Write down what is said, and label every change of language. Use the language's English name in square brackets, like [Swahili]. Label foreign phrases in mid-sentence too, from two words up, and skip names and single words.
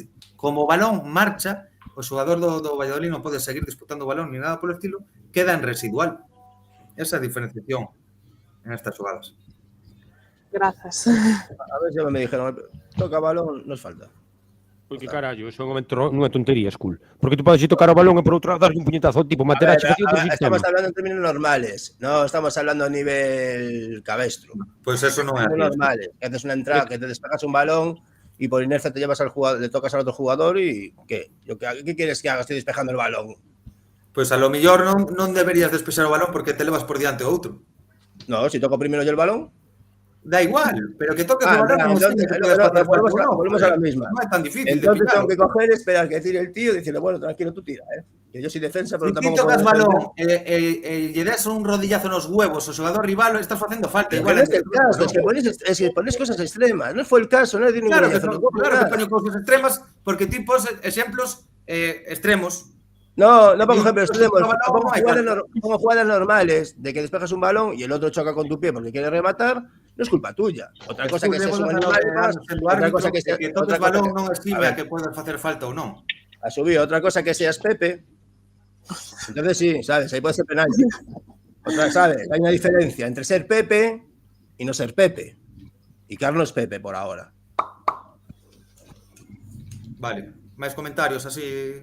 [Galician] Como o balón marcha, o xogador do Valladolid non pode seguir disputando o balón ni nada polo estilo, queda en residual. [Spanish] Esa diferenciación en estas xogadas. [Galician] Grazas. [Spanish] A ver se me dijeron, toca balón, nos falta. [Galician] Porque carallo, eso non é tontería, Skull. Porque tú podes ir tocar o balón e por outro lado darle un puñetazo ao tipo, Materazzi facía outro sistema. [Spanish] Estamos hablando en términos normales, no estamos hablando a nivel cabestro. Pues eso no es así. Normales, que haces una entrada, que te despegas un balón y por inercia te llevas al jugador, le tocas al otro jugador y ¿qué? ¿Qué quieres que haga? Estoy despejando el balón. [Galician] Pues a lo mellor non deberías despexar o balón porque te levas por diante outro. [Spanish] No, si toco primero yo el balón. [Galician] Da igual, pero que toques o balón [Spanish] volvemos a la misma. [Galician] Non é tan difícil. [Spanish] Entonces tengo que coger, esperar que tire el tío y decirle, bueno, tranquilo, tú tira, que yo soy defensa, pero [Galician] Si ti [Spanish] tampoco [Galician] tocas [Spanish] puedo [Galician] balón [Spanish] defender. [Galician] e lle des un rodillazo nos huevos ao xogador rival, estás facendo falta. [Spanish] Pero Igual no es el caso, es que pones cosas extremas. No fue el caso, no es de ningún [Galician] Claro que poño cousas extremas porque ti pos exemplos extremos. [Spanish] No pongo ejemplos extremos. No, Pongo jugadas normales de que despejas un balón y el otro choca con tu pie porque quiere rematar. No es culpa tuya. Otra cosa que seas un animal más, otra cosa que seas [Galician] entonces balón non estima que podes facer falta ou non. [Spanish] Ha subido otra cosa que seas Pepe. Entonces sí, sabes, ahí puede ser penalti. Otra, sabes, hay una diferencia entre ser Pepe y no ser Pepe. Y Carlos Pepe por ahora. [Galician] Vale, máis comentarios así.